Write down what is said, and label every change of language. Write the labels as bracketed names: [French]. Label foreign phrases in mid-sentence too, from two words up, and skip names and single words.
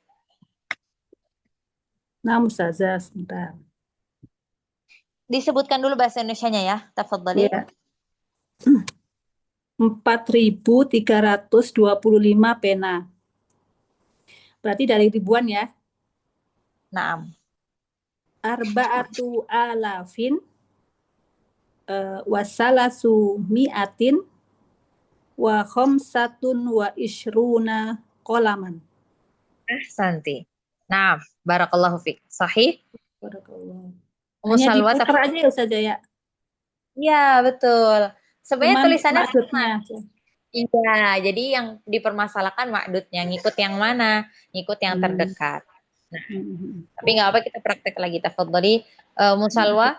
[Indonesian] Nah, Ustazah, sebentar. Disebutkan dulu bahasa Indonesianya ya, tafadhali. Ya. 4.325 pena. Berarti dari ribuan ya. Naam. [Arabic] أربعة آلاف وثلاثمائة وخمسة وعشرون قلما. أحسنت. نعم, بارك الله فيك. صحيح? [Indonesian] Barakallah. Ummu Hanya Salwa, diputar aja ya Ustazah ya. Iya, betul. Sebenarnya Cuman tulisannya sama. maksudnya. Iya, jadi yang dipermasalahkan makdudnya, ngikut yang mana? Ngikut yang terdekat. Nah, tapi nggak apa, kita praktek lagi. Tafadhali, Ummu Salwa.